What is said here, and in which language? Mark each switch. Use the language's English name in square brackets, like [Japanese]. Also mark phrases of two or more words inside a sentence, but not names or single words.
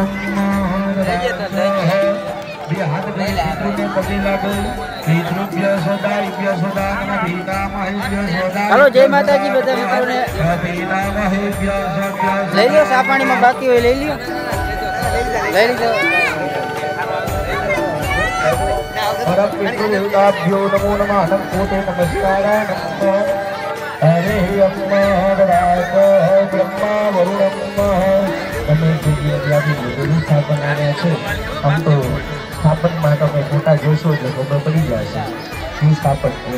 [Gujarati] હલો જય માતાજી બધા મિત્રોને લઈ લો સા પાણીમાં બાકી હોય લઈ લ્યો લઈ લીધો [Hindi] नमो नमः नमस्कार [Gujarati] હરે બ્રહ્મા વરુણમ તમે જ્યાંથી બધું સ્થાપન આવ્યા છે આમ તો સ્થાપનમાં તમે ફોટા જોશો એટલે ખબર પડી જશે શું સ્થાપન